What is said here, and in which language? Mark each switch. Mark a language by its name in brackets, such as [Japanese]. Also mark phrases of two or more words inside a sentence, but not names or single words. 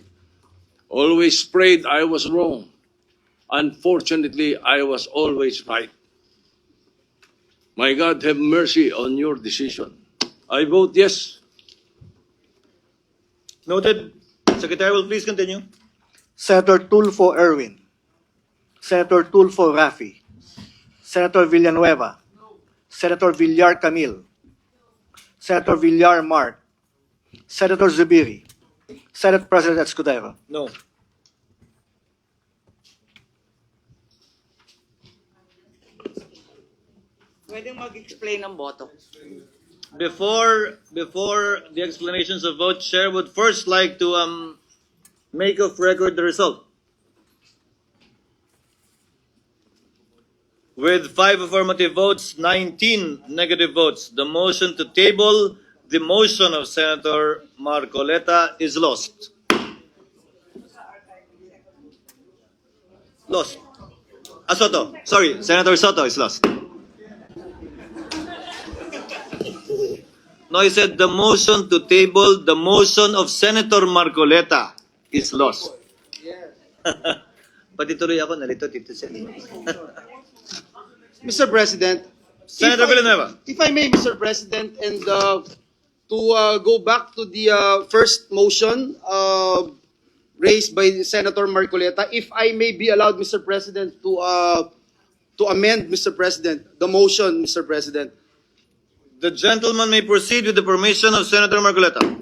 [English] Always prayed I was wrong. Unfortunately, I was always right. My God, have mercy on your decision. I vote yes. Noted. Secretary will please continue. Senator Tulfo Erwin, Senator Tulfo Rafi, Senator Villanueva, Senator Villar Camil, Senator Villar Mark, Senator Zubiri, Senate President Escudero. No. [Filipino] Pwedeng mag-explain ng boto. [English] Before the explanations of vote, Chair would first like to make of record the result. With 5 affirmative votes, 19 negative votes, the motion to table the motion of Senator Marcoleta is lost. Lost. Soto. Sorry, Senator Soto is lost. No, he said the motion to table the motion of Senator Marcoleta is lost. [Filipino] Pati tuloy ako, nalito, Tito Sen. [English] Mr. President, Senator Villanueva. if I may, Mr. President, and to go back to the first motion raised by Senator Marcoleta, if I may be allowed, Mr. President, to amend, Mr. President, the motion, Mr. President. The gentleman may proceed with the permission of Senator Marcoleta.